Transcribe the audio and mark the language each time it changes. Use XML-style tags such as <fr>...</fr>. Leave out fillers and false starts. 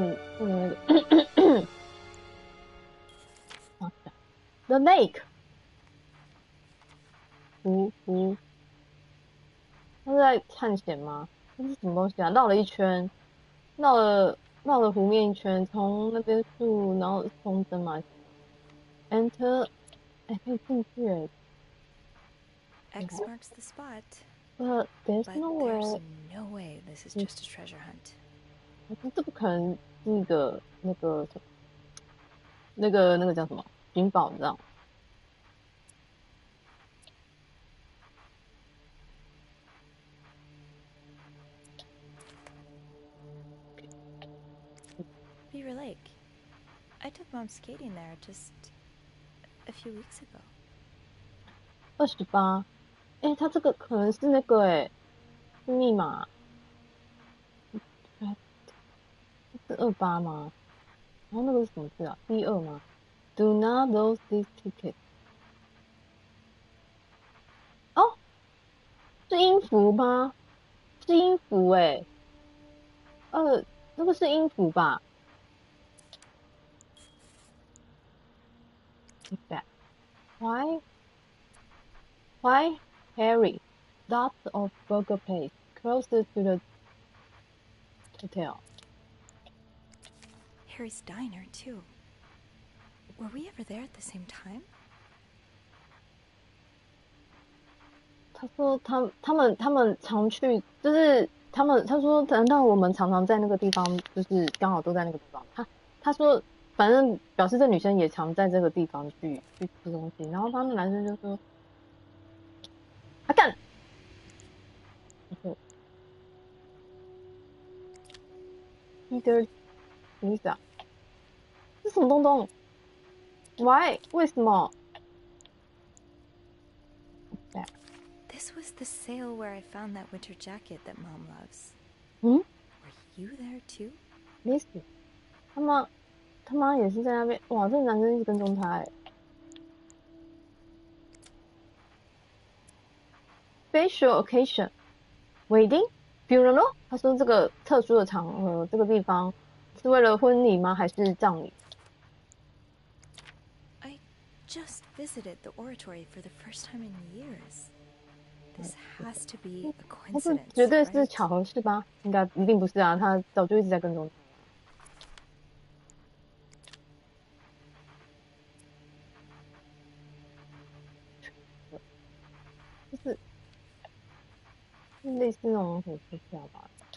<zh>那个The lake， 湖，他是在探险吗？这是什么东西啊？绕了一圈，绕了湖面一圈，从那边树，然后风筝嘛 ，Enter， 哎，可以进去哎。</zh> <en>X marks the spot. But there's no way this is just a treasure hunt.</en> <zh>这不可能是一个那个叫什么寻宝，你知道吗？</zh> <en>Beaver Lake. I took Mom skating there just a few weeks ago.</en> <zh>28，哎，它这个可能是那个哎，是密码。是28吗？然后那个是什么字啊？B2吗 ？ Do not lose this ticket。哦，是音符吗？是音符哎。那个是音符吧 ？ Why, Harry?</zh> <en>Lots of burger place closer to the hotel. Harry's diner, too. Were we ever there at the same time?</en> <zh>他说他们常去，就是他说难道我们常常在那个地方，就是刚好都在那个地方。他说反正表示这女生也常在这个地方去吃东西，然后他们男生就说啊干， Peter Lisa， 这什么东东 ？Why？为什么</zh> <en>This was the sale where I found that winter jacket that Mom loves.</en> <zh>嗯</zh> <en>Were you there too?</en> <zh>？Lisa， 他妈也是在那边。哇，这个男生一直跟踪他哎。</zh> <en>Special occasion, wedding, funeral。</en> <zh>他说这个特殊的场合，这个地方是为了婚礼吗？还是葬礼？</zh> <en>I just visited the oratory for the first time in years. This has to be a</en> <zh>他是</zh> <en>coincidence,</en> <zh>绝对是</zh> <en>right?</en> <zh>巧合是吧？应该一定不是啊，他早就一直在跟踪。就是类似那种火车票吧。</zh>